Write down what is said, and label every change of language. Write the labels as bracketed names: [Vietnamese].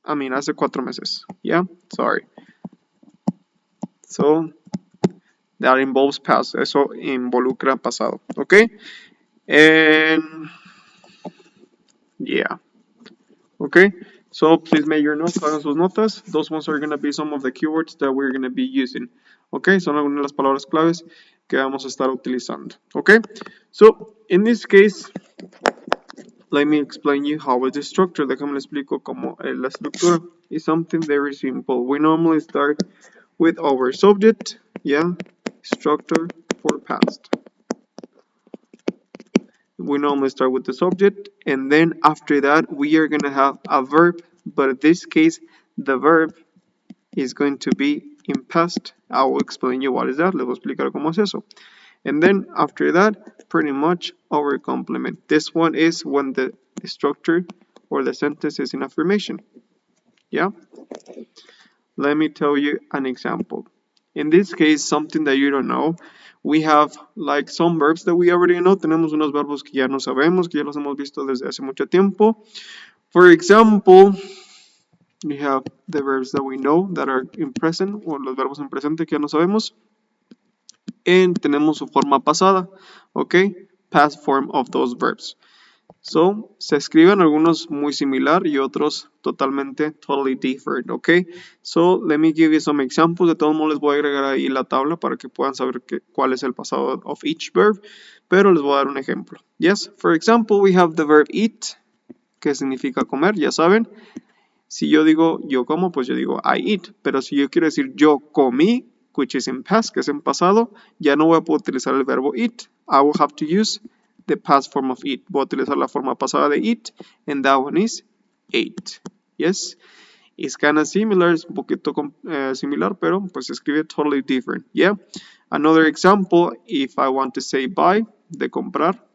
[Spanish] Hace 4 meses. [English] Yeah, sorry. So that involves past. [Spanish] Eso involucra pasado. Okay. And yeah. Okay. [English] So please make your notes, [Spanish] hagan sus notas. [English] Those ones are going to be some of the keywords that we're going to be using. [Spanish] Okay, son algunas de las palabras claves que vamos a estar utilizando. [English] Okay, so in this case, let me explain you how is the structure. [Spanish] Déjame le explico cómo es la estructura. [English] It's something very simple. We normally start with our subject, yeah, structure for past. We normally start with the subject, and then after that we are going to have a verb, but in this case the verb is going to be in past. I will explain you what is that. [Spanish] Le voy a explicar cómo es eso. [English] And then after that, pretty much our complement. This one is when the structure or the sentence is in affirmation. Yeah? Let me tell you an example. In this case, something that you don't know, we have like some verbs that we already know. [Spanish] Tenemos unos verbos que ya no sabemos, que ya los hemos visto desde hace mucho tiempo. [English] For example, we have the verbs that we know that are in present, [Spanish] o los verbos en presente que ya no sabemos. [English] And [Spanish] tenemos su forma pasada, [English] okay? Past form of those verbs. [Spanish] So, se escriben algunos muy similar y otros totalmente [English] totally different, [Spanish] ¿ok? [English] So, let me give you some examples. [Spanish] De todos modos les voy a agregar ahí la tabla para que puedan saber cuál es el pasado [English] of each verb, [Spanish] pero les voy a dar un ejemplo. [English] Yes, for example, we have the verb eat, [Spanish] que significa comer, ya saben. Si yo digo yo como, pues yo digo [English] I eat, [Spanish] pero si yo quiero decir yo comí, [English] which is in past, [Spanish] que es en pasado, ya no voy a poder utilizar el verbo eat. [English] I will have to use the past form of eat. [Spanish] Voy a utilizar la forma pasada de eat, [English] and that one is ate. Yes? It's kind of similar, [Spanish] es un poquito similar, pero pues se escribe [English] totally different. Yeah? Another example, if I want to say buy, [Spanish] de comprar.